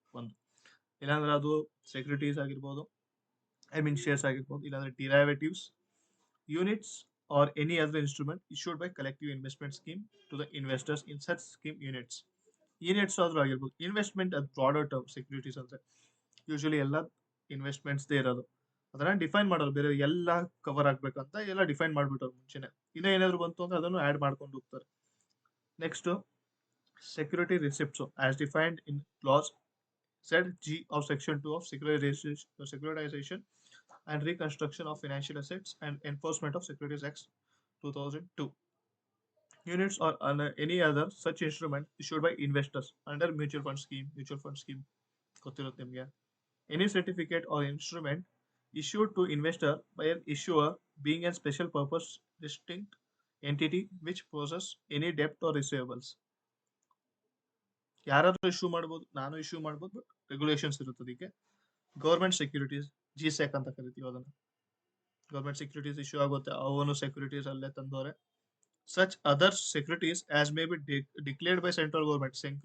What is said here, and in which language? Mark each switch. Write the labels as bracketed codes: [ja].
[kn] ಒಂದು ಇಲ್ಲಾಂದ್ರೆ ಅದು ಸೆಕ್ಯೂರಿಟೀಸ್ ಆಗಿರ್ಬೋದು, ಶೇರ್ಸ್ ಆಗಿರ್ಬೋದು, ಇಲ್ಲಾಂದ್ರೆ derivatives, [en] Units are any other instrument issued by collective investment scheme to the investors in such scheme units. [kn] Units ಆದ್ರೂ ಆಗಿರ್ಬೋದು. ಇನ್ವೆಸ್ಟ್ಮೆಂಟ್ ಅದು ಬ್ರಾಡರ್ ಟರ್ಮ್. ಸೆಕ್ಯೂರಿಟೀಸ್ ಅಂದ್ರೆ ಯೂಶಲಿ ಎಲ್ಲ ಇನ್ವೆಸ್ಟ್ಮೆಂಟ್ಸ್ ಇರೋದು. ಅದನ್ನ ಡಿಫೈನ್ ಮಾಡೋದು, ಬೇರೆ ಎಲ್ಲ ಕವರ್ ಆಗ್ಬೇಕಂತ ಎಲ್ಲ ಡಿಫೈನ್ ಮಾಡ್ಬಿಟ್ಟವ್ರು ಮುಂಚೆನೆ. ಇನ್ನೂ ಏನಾದ್ರು ಬಂತು ಅಂದ್ರೆ ಅದನ್ನು ಆಡ್ ಮಾಡ್ಕೊಂಡು ಹೋಗ್ತಾರೆ. [en] Next security receipts as defined in clause Z(G) of section 2 of securitization and reconstruction of financial assets and enforcement of Securities Act 2002. Units or any other such instrument issued by investors under mutual fund scheme [kn] ಗೊತ್ತಿರುತ್ತೆ ನಿಮಗೆ. [en] Any certificate or instrument issued to investor by an issuer being a special purpose distinct entity which possess any debt or receivables. [kn] ಯಾರಾದ್ರೂ issue ಮಾಡ್ಬೋದು, ನಾನು issue ಮಾಡ್ಬೋದು, but regulations ಇರುತ್ತೆ ಅದಕ್ಕೆ. Government securities, GSEC ಅಂತ ಕರಿತೀವಿ ಅದನ್ನ. ಗೌರ್ಮೆಂಟ್ ಸೆಕ್ಯೂರಿಟೀಸ್ ಇಶ್ಯೂ ಆಗುತ್ತೆ, ಅವನು ಸೆಕ್ಯೂರಿಟೀಸ್ ಅಲ್ಲೇ ತಂದವ್ರೆ. [en] Such other securities as may be declared by central government.